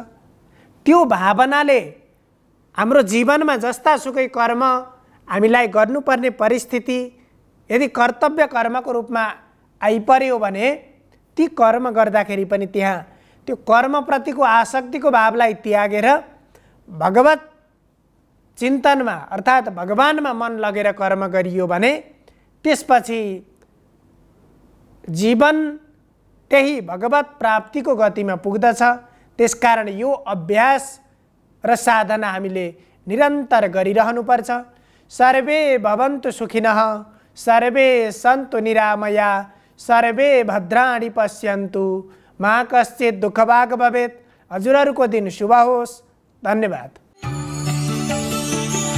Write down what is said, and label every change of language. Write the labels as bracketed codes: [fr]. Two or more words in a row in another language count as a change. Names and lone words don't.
[ne] त्यो भावनाले हाम्रो जीवनमा जस्तासुकै कर्म हामीलाई गर्नुपर्ने परिस्थिति यदि कर्तव्य कर्मको रूपमा आइपर्यो भने ती कर्म गर्दाखेरि पनि त्यहाँ त्यो कर्मप्रतिको आसक्तिको भावलाई त्यागेर भगवत चिन्तनमा अर्थात् भगवानमा मन लगेर कर्म गरियो भने त्यसपछि जीवन त्यही भगवत प्राप्तिको गतिमा पुग्दछ। त्यसकारण यो अभ्यास र साधना हामीले निरन्तर गरिरहनुपर्छ। [sa] सर्वे भवन्तु सुखिनः, सर्वे सन्तु निरामया, सर्वे भद्राणि पश्यन्तु, मा कश्चित् दुःखभाग् भवेत्। [ne] हजुरहरूको दिन शुभ होस्। धन्यवाद।